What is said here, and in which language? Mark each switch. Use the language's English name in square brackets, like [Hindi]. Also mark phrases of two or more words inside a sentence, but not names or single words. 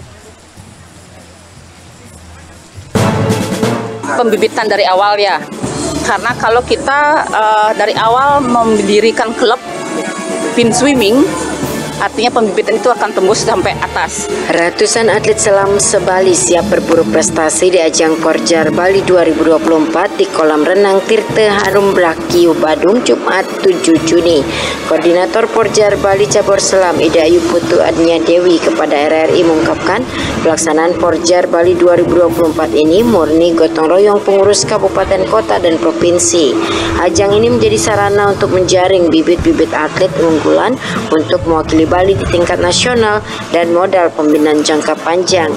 [Indonesian] Pembibitan dari awal ya. Karena kalau kita dari awal mendirikan klub [English] pin swimming, [Indonesian] artinya pembibitan itu akan tembus sampai atas. Ratusan atlet selam se-Bali siap berburu prestasi di ajang Porjar Bali 2024 di kolam renang Tirta Harum Blakiu Badung Jumat 7 Juni. Koordinator Porjar Bali Cabur Selam Ida Ayu Putu Adnya Dewi kepada RRI mengungkapkan pelaksanaan Porjar Bali 2024 ini murni gotong royong pengurus kabupaten, kota, dan provinsi. Ajang ini menjadi sarana untuk menjaring bibit-bibit atlet unggulan untuk mewakili Bali di tingkat nasional dan modal pembinaan jangka panjang.